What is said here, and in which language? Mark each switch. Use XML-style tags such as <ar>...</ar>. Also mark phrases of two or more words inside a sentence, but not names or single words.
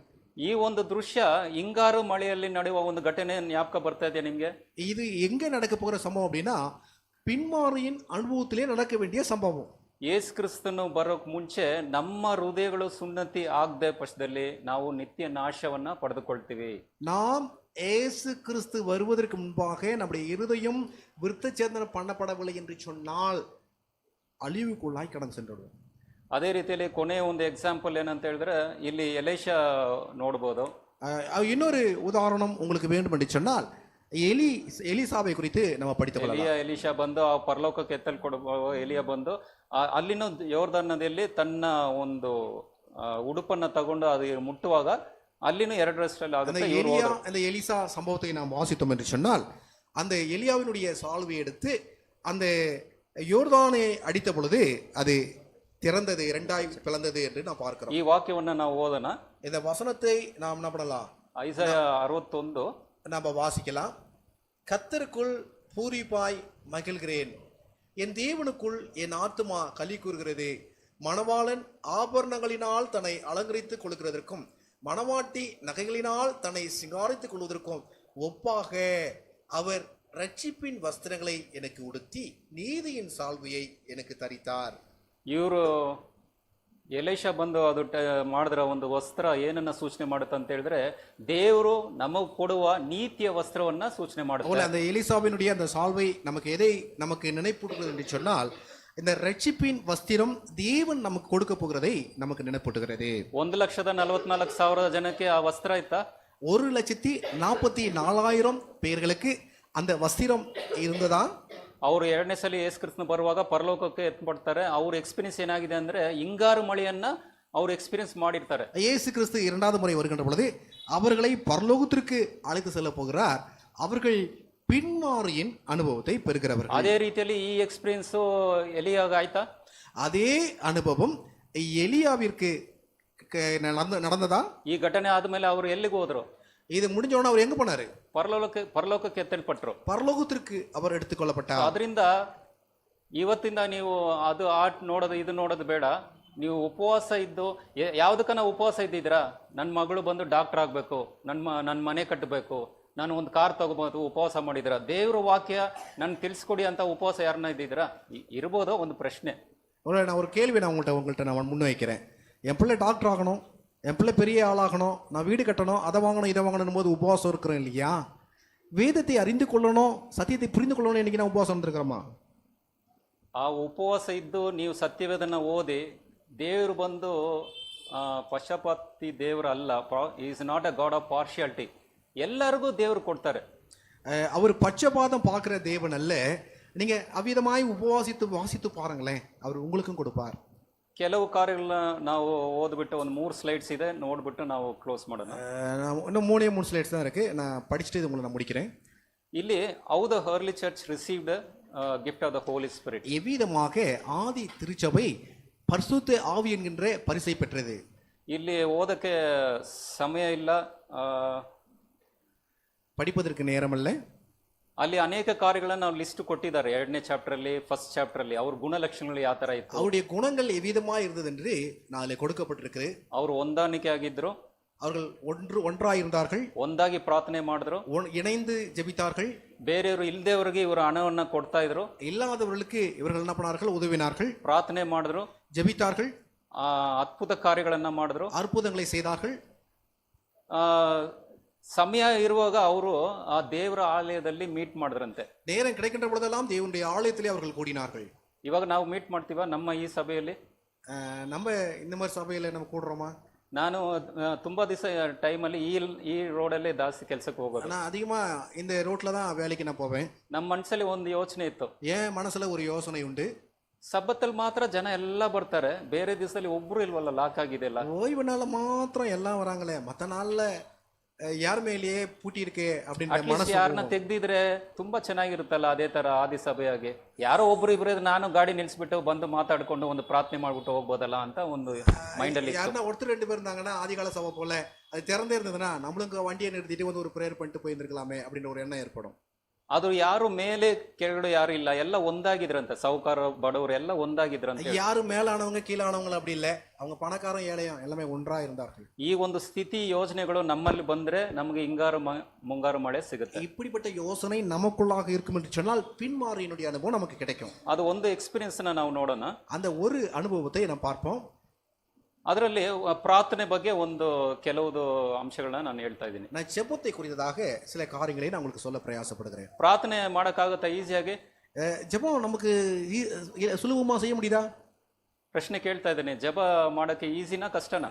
<kn>ಈ ಒಂದು ದೃಶ್ಯ ಹಿಂಗಾರು ಮಳೆಯಲ್ಲಿ ನಡೆಯುವ ಒಂದು ಘಟನೆ ಜ್ಞಾಪಕ ಬರ್ತಾ ಇದೆ ನಿಮ್ಗೆ?</kn> <ta>இது எங்க நடக்க போகிற சம்பவம் அப்படின்னா பின்மாரியின் அனுபவத்திலே நடக்க வேண்டிய சம்பவம்.</ta> <kn>ಯೇಸು ಕ್ರಿಸ್ತನು ಬರೋಕ್ ಮುಂಚೆ ನಮ್ಮ ಹೃದಯಗಳು ಸುನ್ನತಿ ಆಗದೆ ಪಕ್ಷದಲ್ಲಿ ನಾವು ನಿತ್ಯ ನಾಶವನ್ನ ಪಡೆದುಕೊಳ್ತೀವಿ.</kn> <ta>நாம் ஏசு கிறிஸ்து வருவதற்கு முன்பாக நம்முடைய இருதயம் விருத்தச்சேதனம் பண்ணப்படவில்லை என்று சொன்னால் அழிவுக்குள்ளாய் கடந்து சென்றுவிடும்.</ta> <kn>ಅದೇ ರೀತಿಯಲ್ಲಿ ಕೊನೆಯ ಒಂದು ಎಕ್ಸಾಂಪಲ್ ಏನಂತ ಹೇಳಿದ್ರೆ ಇಲ್ಲಿ ಎಲೀಷಾ ನೋಡ್ಬೋದು.</kn> <ta>இன்னொரு உதாரணம் உங்களுக்கு வேண்டும் என்று சொன்னால் எலிசாவை குறித்து நம்ம படித்து</ta> <kn>ಎಲೀಷಾ ಬಂದು ಆ ಪರಲೋಕಕ್ಕೆ ಎತ್ತಲ್ಕೊಡುವ ಎಲಿಯ ಬಂದು ಅಲ್ಲಿನ ಯೋರ್ದಾನ್ ನದಿಯಲ್ಲಿ ತನ್ನ ಒಂದು ಉಡುಪನ್ನ ತಗೊಂಡು ಅದು ಮುಟ್ಟುವಾಗ ಅಲ್ಲಿನೂ 2 ರಷ್ಟಲ್ಲಿ ಆಗುತ್ತೆ.</kn> <ta>அந்த எலிசா சம்பவத்தை நாம் வாசித்தோம் என்று சொன்னால் அந்த எலியாவினுடைய சால்வை எடுத்து அந்த யோர்தானை அடித்த பொழுது அது திறந்தது, 2 பிளந்தது என்று நாம் பார்க்கிறோம்.</ta> <kn>ಈ ವಾಕ್ಯವನ್ನ ನಾವು ಓದೋಣ.</kn> <ta>இந்த வசனத்தை நாம் என்ன பண்ணலாம்?</ta> <kn>ಐಸಾಯ 61</kn> <ta>நாம் வாசிக்கலாம். கர்த்தருக்குள் பூரிப்பாய் மகிழ்கிறேன், என் தேவனுக்குள் என் ஆத்துமா களி கூறுகிறது. மணவாளன் ஆபரணங்களினால் தன்னை அலங்கரித்துக் கொள்கிறதற்கும் மணவாட்டி நகைகளினால் தன்னை சிங்காரித்துக் கொள்வதற்கும் ஒப்பாக அவர் ரட்சிப்பின் வஸ்திரங்களை எனக்கு உடுத்தி நீதியின் சால்வையை எனக்கு தரித்தார்.</ta> <kn>ಇವರು ಎಲೀಷಾ ಬಂದು ಅದು ಮಾಡಿದ್ರ ಒಂದು ವಸ್ತ್ರ ಏನನ್ನ ಸೂಚನೆ ಮಾಡುತ್ತೆ ಅಂತ ಹೇಳಿದ್ರೆ ದೇವರು ನಮಗೆ ಕೊಡುವ ನೀತಿಯ ವಸ್ತ್ರವನ್ನ ಸೂಚನೆ ಮಾಡುತ್ತೆ.</kn> <ta>அந்த எலிசாவினுடைய அந்த சால்வை நமக்கு எதை நமக்கு நினைப்பூட்டுகிறது என்று சொன்னால் இந்த ரட்சிப்பின் வஸ்திரம் தேவன் நமக்கு கொடுக்க போகிறதை நமக்கு நினைப்பூட்டுகிறது.</ta> <kn>1,44,000 ಜನಕ್ಕೆ ಆ ವಸ್ತ್ರ ಇತ್ತಾ?</kn> <ta>1,44,000 பேர்களுக்கு அந்த வஸ்திரம் இருந்ததா?</ta> <kn>ಅವರು 2ನೇ ಸಲ ಯೇಸು ಕ್ರಿಸ್ತನ ಬರುವಾಗ ಪರಲೋಕಕ್ಕೆ ಎತ್ಪಡ್ತಾರೆ. ಅವ್ರ ಎಕ್ಸ್ಪೀರಿಯನ್ಸ್ ಏನಾಗಿದೆ ಅಂದ್ರೆ ಹಿಂಗಾರು ಮಳೆಯನ್ನ ಅವ್ರು ಎಕ್ಸ್ಪೀರಿಯನ್ಸ್ ಮಾಡಿರ್ತಾರೆ.</kn> <ta>இயேசு கிறிஸ்து 2வது முறை வருகின்ற பொழுது அவர்களை பரலோகத்திற்கு அழைத்து செல்ல போகிறார். அவர்கள் பின்மாரியின் அனுபவத்தை பெறுகிறவர்கள்.</ta> <kn>ಅದೇ ರೀತಿಯಲ್ಲಿ ಈ ಎಕ್ಸ್ಪೀರಿಯನ್ಸ್ ಎಲಿಯಾಗ ಆಯ್ತಾ?</kn> <ta>அதே அனுபவம் எலியாவிற்கு நடந்ததா?</ta> <kn>ಈ ಘಟನೆ ಆದ್ಮೇಲೆ ಅವರು ಎಲ್ಲಿಗೆ ಹೋದ್ರು?</kn> <ta>இது முடிஞ்சோன்னா அவர் எங்க போனாரு?</ta> <kn>ಪರಲೋಕಕ್ಕೆ ಎತ್ತಲ್ಪಟ್ರು.</kn> <ta>பரலோகத்திற்கு அவர் எடுத்துக்கொள்ளப்பட்டார்.</ta> <kn>ಅದರಿಂದ ಇವತ್ತಿಂದ ನೀವು ಅದು ಆರ್ಟ್ ನೋಡೋದು ಇದು ನೋಡೋದು ಬೇಡ. ನೀವು ಉಪವಾಸ ಇದ್ದು ಯಾವ್ದಕ್ಕನ ಉಪವಾಸ ಇದ್ದಿದ್ರಾ? ನನ್ನ ಮಗಳು ಬಂದು ಡಾಕ್ಟರ್ ಆಗಬೇಕು, ನನ್ನ ಮನೆ ಕಟ್ಟಬೇಕು, ನಾನು ಒಂದು ಕಾರ್ ತಗೋಬಹುದು, ಉಪವಾಸ ಮಾಡಿದ್ರ? ದೇವ್ರ ವಾಕ್ಯ ನನ್ ತಿಳಿಸ್ಕೊಡಿ ಅಂತ ಉಪವಾಸ ಯಾರನ್ನ ಇದ್ದಿದ್ರಾ? ಇರ್ಬೋದೋ ಒಂದು ಪ್ರಶ್ನೆ.</kn> <ta>நான் ஒரு கேள்வி உங்கள்கிட்ட நான் முன்வைக்கிறேன். என் பிள்ளை டாக்டர் ஆகணும், என் பிள்ளை பெரிய ஆளாகணும், நான் வீடு கட்டணும், அதை வாங்கணும் இதை வாங்கணும் போது உபவாசம் இருக்கிறேன் இல்லையா? வேதத்தை அறிந்து கொள்ளணும், சத்தியத்தை புரிந்து கொள்ளணும், இன்னைக்கு நான் உபவாசம் இருந்திருக்கிறோமா?</ta> <kn>ಆ ಉಪವಾಸ ಇದ್ದು ನೀವು ಸತ್ಯವೇದನ ಓದಿ ದೇವರು ಬಂದು ಪಶ್ಚಾಪಾತಿ ದೇವರು ಅಲ್ಲ.</kn> <en>is not a God of partiality.</en> <kn>ಎಲ್ಲರಿಗೂ ದೇವರು ಕೊಡ್ತಾರೆ.</kn> <ta>அவர் பட்சபாதம் பார்க்குற தேவன் அல்ல. நீங்க அவ்விதமாய் வாசித்து பாருங்களேன், அவர் உங்களுக்கும் கொடுப்பார்.</ta> <kn>ಕೆಲವು ಕಾರ್ಯಗಳನ್ನ ನಾವು ಓದ್ಬಿಟ್ಟು ಒಂದು 3 ಸ್ಲೈಡ್ಸ್ ಇದೆ, ನೋಡ್ಬಿಟ್ಟು ನಾವು ಕ್ಲೋಸ್ ಮಾಡೋಣ.</kn> <ta>இன்னும் 3 ஸ்லைட்ஸ் தான் இருக்கு, நான் படிச்சுட்டு இது உங்களை நான் முடிக்கிறேன்.</ta> <en>ಇಲ್ಲಿ how the early church received gift of the Holy Spirit.</en> <ta>எவ்விதமாக ஆதி திருச்சபை பரிசுத்த ஆவி என்கின்ற பரிசை பெற்றது.</ta> <kn>ಇಲ್ಲಿ ಓದಕ್ಕೆ ಸಮಯ ಇಲ್ಲ,</kn> <ta>படிப்பதற்கு நேரம் அல்ல.</ta> <kn>ಅಲ್ಲಿ ಅನೇಕ ಕಾರ್ಯಗಳನ್ನ ನಾವು ಲಿಸ್ಟ್ ಕೊಟ್ಟಿದ್ದಾರೆ 2ನೇ ಚಾಪ್ಟರ್ ಅಲ್ಲಿ, 1st ಚಾಪ್ಟರ್ ಅಲ್ಲಿ. ಅವ್ರ ಗುಣಲಕ್ಷಣಗಳು ಯಾವ ತರ ಇತ್ತು,</kn> <ta>அவருடைய குணங்கள் எவ்விதமாக இருந்தது என்று நாளை கொடுக்கப்பட்டிருக்கு.</ta> <kn>ಅವರು ಹೊಂದಾಣಿಕೆ ಆಗಿದ್ರು,</kn> <ta>அவர்கள் ஒன்றாய் இருந்தார்கள்,</ta> <kn>ಒಂದಾಗಿ ಪ್ರಾರ್ಥನೆ ಮಾಡಿದ್ರು,</kn> <ta>இணைந்து ஜெபித்தார்கள்,</ta> <kn>ಬೇರೆಯವರು ಇಲ್ದೇವ್ರಿಗೆ ಇವರು ಹಣವನ್ನ ಕೊಡ್ತಾ ಇದ್ರು,</kn> <ta>இல்லாதவர்களுக்கு இவர்கள் என்ன பண்ணார்கள்? உதவினார்கள்,</ta> <kn>ಪ್ರಾರ್ಥನೆ ಮಾಡಿದ್ರು,</kn> <ta>ஜெபித்தார்கள்,</ta> <kn>ಅದ್ಭುತ ಕಾರ್ಯಗಳನ್ನ ಮಾಡಿದ್ರು.</kn> <ta>அற்புதங்களை செய்தார்கள்.</ta> <kn>ಆ, ಸಮಯ ಇರುವಾಗ ಅವರು ಆ ದೇವರ ಆಲಯದಲ್ಲಿ ಮೀಟ್ ಮಾಡಿದ್ರಂತೆ.</kn> <ta>நேரம் கிடைக்கின்ற பொழுதெல்லாம் தேவனுடைய ஆலயத்திலே அவர்கள் கூடினார்கள்.</ta> <kn>ಇವಾಗ ನಾವು ಮೀಟ್ ಮಾಡ್ತೀವ ನಮ್ಮ ಈ ಸಭೆಯಲ್ಲಿ?</kn> <ta>நம்ம இந்த மாதிரி சபையில நம்ம கூடுறோமா?</ta> <kn>ನಾನು ತುಂಬಾ ದಿವಸ ಟೈಮಲ್ಲಿ ಈ ರೋಡಲ್ಲೇ ಜಾಸ್ತಿ ಕೆಲಸಕ್ಕೆ ಹೋಗೋದು.</kn> <ta>நான் அதிகமா இந்த ரோட்ல தான் வேலைக்கு நான் போவேன்.</ta> <kn>ನಮ್ಮ ಮನಸ್ಸಲ್ಲಿ ಒಂದು ಯೋಚನೆ ಇತ್ತು,</kn> <ta>என் மனசுல ஒரு யோசனை உண்டு.</ta> <kn>ಸಬ್ಬತ್ತಲ್ಲಿ ಮಾತ್ರ ಜನ ಎಲ್ಲ ಬರ್ತಾರೆ, ಬೇರೆ ದಿವಸದಲ್ಲಿ ಒಬ್ರು ಇಲ್ವಲ್ಲ, ಲಾಕ್ ಆಗಿದೆ ಎಲ್ಲ.</kn> <ta>ஓய்வு நாள்ல மாத்திரம் எல்லாம் வராங்களே, மத்த நாள்ல யாருமே இல்லையே, பூட்டி இருக்கே அப்படின்ற மனசு.</ta> <kn>ಯಾರನ್ನ ತೆಗ್ದಿದ್ರೆ ತುಂಬಾ ಚೆನ್ನಾಗಿರುತ್ತಲ್ಲ, ಅದೇ ತರ ಆದಿ ಸಭೆಯಾಗಿ ಯಾರೋ ಒಬ್ರು ಇಬ್ರು ನಾನು ಗಾಡಿ ನಿಲ್ಸ್ಬಿಟ್ಟು ಬಂದು ಮಾತಾಡ್ಕೊಂಡು ಒಂದು ಪ್ರಾರ್ಥನೆ ಮಾಡ್ಬಿಟ್ಟು ಹೋಗ್ಬೋದಲ್ಲ ಅಂತ ಒಂದು ಮೈಂಡ್ ಅಲ್ಲಿ.</kn> <ta>யாருன்னா ஒருத்தர் 2 பேர் இருந்தாங்கன்னா ஆதிகால சபை போல அது திறந்தே இருந்ததுன்னா நம்மளும் வண்டியை நிறுத்திட்டு வந்து ஒரு ப்ரேயர் பண்ணிட்டு போயிருந்துருக்கலாமே அப்படின்ற ஒரு எண்ணம் ஏற்படும்.</ta> <kn>ಅದು ಯಾರು ಮೇಲೆ ಕೆಳಗಡೆ ಯಾರು ಇಲ್ಲ, ಎಲ್ಲ ಒಂದಾಗಿದ್ರಂತೆ, ಸಾಹುಕಾರ ಬಡವರು ಎಲ್ಲ ಒಂದಾಗಿದ್ರಂತೆ.</kn> <ta>யாரும் மேலானவங்க கீழானவங்க அப்படி இல்ல, அவங்க பணக்காரன் ஏழையும் எல்லாமே ஒன்றா இருந்தார்கள்.</ta> <kn>ಈ ಒಂದು ಸ್ಥಿತಿ ಯೋಜನೆಗಳು ನಮ್ಮಲ್ಲಿ ಬಂದ್ರೆ ನಮಗೆ ಹಿಂಗಾರು ಮುಂಗಾರು ಮಳೆ ಸಿಗುತ್ತೆ.</kn> <ta>இப்படிப்பட்ட யோசனை நமக்குள்ளாக இருக்கும் என்று சொன்னால் பின்மாறியினுடைய அனுபவம் நமக்கு கிடைக்கும்.</ta> <kn>ಅದು ಒಂದು ಎಕ್ಸ್ಪೀರಿಯನ್ಸ್ ನಾವು ನೋಡೋಣ.</kn> <ta>அந்த ஒரு அனுபவத்தை நாம் பார்ப்போம்.</ta> <kn>ಅದರಲ್ಲಿ ಪ್ರಾರ್ಥನೆ ಬಗ್ಗೆ ಒಂದು ಕೆಲವು ಅಂಶಗಳನ್ನ ನಾನು ಹೇಳ್ತಾ ಇದ್ದೀನಿ.</kn> <ta>நான் ஜெபத்தை குறித்ததாக சில காரியங்களை நான் உங்களுக்கு சொல்ல பிரயாசப்படுகிறேன்.</ta> <kn>ಪ್ರಾರ್ಥನೆ ಮಾಡಕ್ಕಾಗತ್ತಾ ಈಸಿಯಾಗಿ?</kn> <ta>ஜெபம் நமக்கு சுலபமா செய்ய முடியுதா?</ta> <kn>ಪ್ರಶ್ನೆ ಕೇಳ್ತಾ ಇದ್ದೇನೆ, ಜಪ ಮಾಡಕ್ಕೆ ಈಸಿನಾ ಕಷ್ಟನಾ?</kn>